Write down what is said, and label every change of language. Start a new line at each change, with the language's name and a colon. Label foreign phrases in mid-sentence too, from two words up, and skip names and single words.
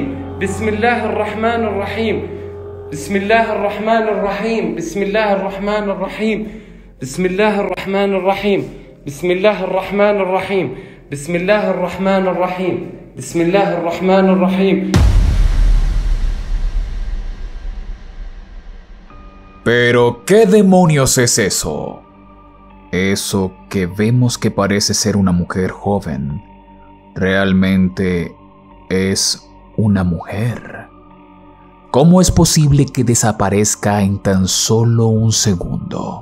Arabic: بسم الله الرحمن الرحيم. بسم الله الرحمن الرحيم. بسم الله الرحمن الرحيم. بسم الله الرحمن الرحيم. بسم الله الرحمن الرحيم. بسم الله الرحمن الرحيم. بسم الله الرحمن الرحيم.
Spanish: ¿Pero qué demonios es eso? eso que vemos que parece ser una mujer joven, realmente es una mujer. ¿Cómo es posible que desaparezca en tan solo un segundo?